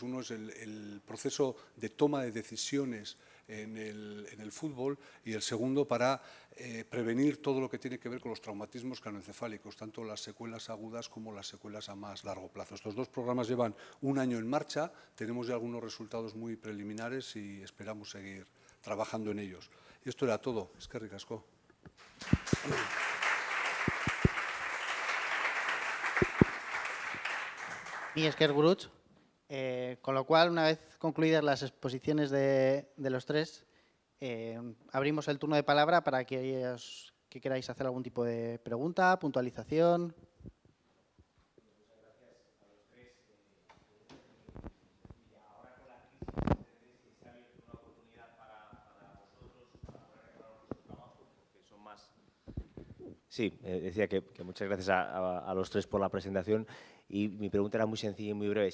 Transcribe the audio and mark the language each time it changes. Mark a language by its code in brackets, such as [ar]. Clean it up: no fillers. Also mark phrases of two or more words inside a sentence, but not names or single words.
[es] Uno es el proceso de toma de decisiones en el fútbol, y el segundo para prevenir todo lo que tiene que ver con los traumatismos craneoencefálicos, tanto las secuelas agudas como las secuelas a más largo plazo. Estos 2 programas llevan 1 año en marcha, tenemos ya algunos resultados muy preliminares y esperamos seguir trabajando en ellos. Y esto era todo. [eu] Eskerrik asko. [es] Y Esker Guruch. Con lo cual, una vez concluidas las exposiciones de los 3, abrimos el turno de palabra para aquellos que queráis hacer algún tipo de pregunta, puntualización. Sí, decía que muchas gracias a los 3 por la presentación, y mi pregunta era muy sencilla y muy breve.